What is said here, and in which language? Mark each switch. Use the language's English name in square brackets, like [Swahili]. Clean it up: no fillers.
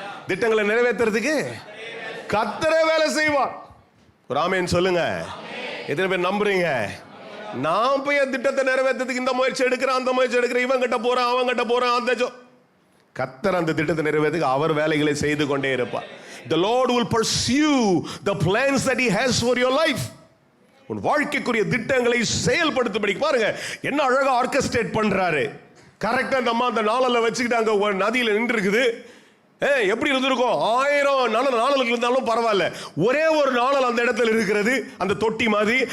[Tamil] திட்டங்களை நிறைவேற்றுறதுக்கு கர்த்தரே வேலை செய்வார். ஒரு ஆமென் சொல்லுங்க. எத்தனை பேர் நம்புறீங்க? நான் போய் திட்டத்தை நிறைவேற்றுறதுக்கு இந்த முயற்சி எடுக்கிறேன், அந்த முயற்சி எடுக்கிறேன், இவன் கிட்ட போறேன், அவன் கிட்ட போறேன், அந்த கர்த்தர் அந்த திட்டத்தை நிறைவேற்றுக்கு அவர் வேலைகளை செய்து கொண்டே இருப்பார். [English] The Lord will pursue the plans that he has for your life. [Tamil] உன் வாழ்க்கைக்குரிய திட்டங்களை செயல்படுத்தும்படி பாருங்க என்ன அழகா ஆர்கெஸ்ட்ரேட் பண்றாரு. கரெக்டா அந்த அம்மா அந்த நாளல வச்சுக்கிட்டு அங்க நதியில நின்று இருக்குது. எப்படி இருந்திருக்கும்? 1000 நாளலுக்கு இருந்தாலும் பரவாயில்ல, ஒரே ஒரு நாளல் அந்த இடத்துல இருக்கிறது, அந்த தொட்டி மாதிரி.